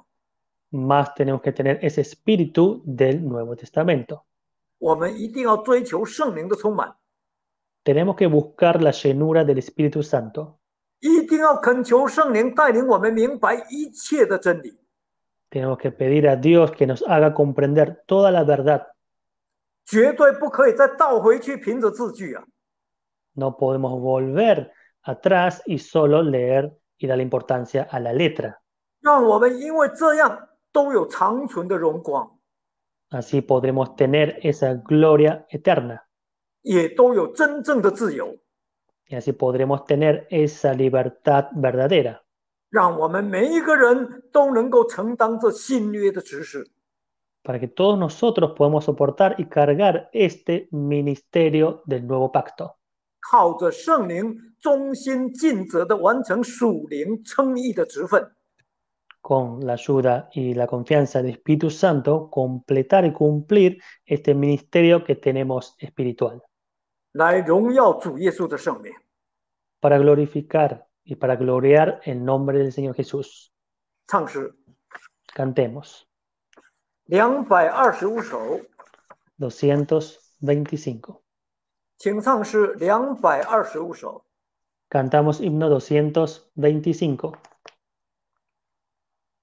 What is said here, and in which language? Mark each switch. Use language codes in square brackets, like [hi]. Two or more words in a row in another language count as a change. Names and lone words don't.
[es] Más tenemos que tener ese espíritu del Nuevo Testamento. [zh] 我们一定要追求圣灵的充满， [es] Tenemos que buscar la llenura del Espíritu Santo. [zh] 一定要恳求圣灵带领我们明白一切的真理。 [es] Tenemos que pedir a Dios que nos haga comprender toda la verdad. [zh] 绝对不可以再倒回去凭着字句啊！ [es] No podemos volver atrás y solo leer y dar importancia a la letra. [zh] 让我们因为这样都有长存的荣光， [es] Así podremos tener esa gloria eterna. [zh] 也都有真正的自由。 [es] Y así podremos tener esa libertad verdadera. [zh] 让我们每一个人都能够承担这新约的职事， [es] Para que todos nosotros podamos soportar y cargar este ministerio del nuevo pacto. [zh] 靠着圣灵忠心尽责地完成属灵称义的职分， [es] Con la ayuda y la confianza del Espíritu Santo, completar y cumplir este ministerio que tenemos espiritual. [zh] 来荣耀主耶稣的圣名。 [es] Para glorificar y para gloriar el nombre del Señor Jesús. [zh] 唱诗 [es] Cantemos. [zh] 225首， [es] 225. [zh] 请唱诗225首。 [es] Cantamos himno 225.